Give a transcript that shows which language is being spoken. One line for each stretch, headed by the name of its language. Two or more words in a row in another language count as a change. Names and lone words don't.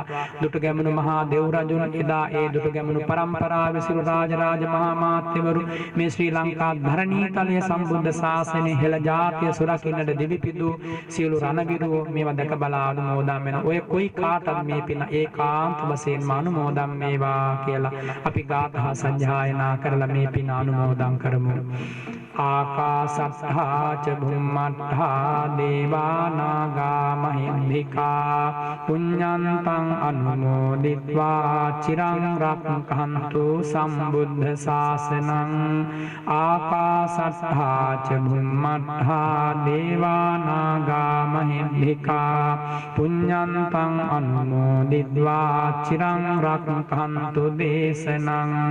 Sinhala: දුටුගැමුණු මහා දෙව් රජුන් එදා ඒ දුටුගැමුණු පරම්පරාවේ සියලු රාජ මහා මාත්‍යවරු මේ ශ්‍රී ලංකා ධරණී තලයේ සම්බුද්ධ ශාසනය හෙළ ජාතිය සුරකින්නට දිවිපිදු සියලු රණවිරුවෝ මේවා දැක බලා අනුමෝදන් වෙන ඔය කොයි කාටත් මේ පින ඒකාන්ත වශයෙන්ම අනුමෝදන් වේවා කියලා අපි ගාථා සජ්ජායනා කරලා මේ පින අනුමෝදන් කරමු.
Pali: ආකාසත්තා ච භුම්මත්තා දේවා නාග මහින්దికා පුඤ්ඤන්තං අනුමෝදිත්වා චිරං රක්ඛන්තු සම්බුද්ධ ශාසනං. ආකාසත්තා ච භුම්මත්තා දේවා නාග මහින්దికා පුඤ්ඤන්තං අනුමෝදිත්වා චිරං රක්ඛන්තු දේශනං.